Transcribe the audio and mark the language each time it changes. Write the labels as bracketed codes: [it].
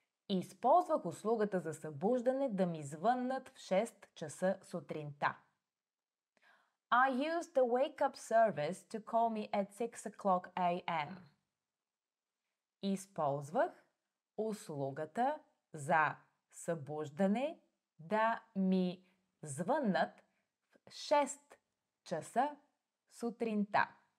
[bg] Използвах услугата за събуждане да ми звъннат в 6 часа сутринта. [en] I used the wake-up service to call me at 6 o'clock a.m. [bg] Използвах услугата за събуждане да ми звъннат в 6 часа сутринта.